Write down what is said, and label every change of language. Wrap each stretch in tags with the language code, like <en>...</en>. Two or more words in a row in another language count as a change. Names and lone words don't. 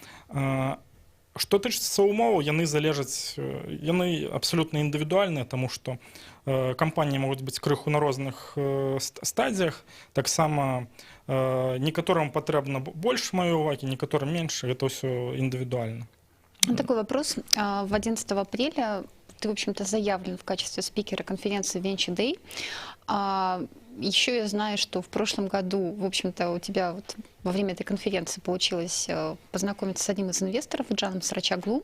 <be>Што тычыцца умоваў, яны абсалютна індывідуальныя, таму што кампаніі могуць быць крыху на розных стадіях. Таксама некаторым патрэбна больш маёй увагі, некаторым менш, это ўсё індывідуальна.</be> <ru>Такой вопрос. В 11 апреля ты, в общем-то, заявлен в качестве спикера конференции Venture Day. Еще я знаю, что в прошлом году, в общем-то, у тебя вот во время этой конференции получилось познакомиться с одним из инвесторов, Джаном Сарачаглу.</ru>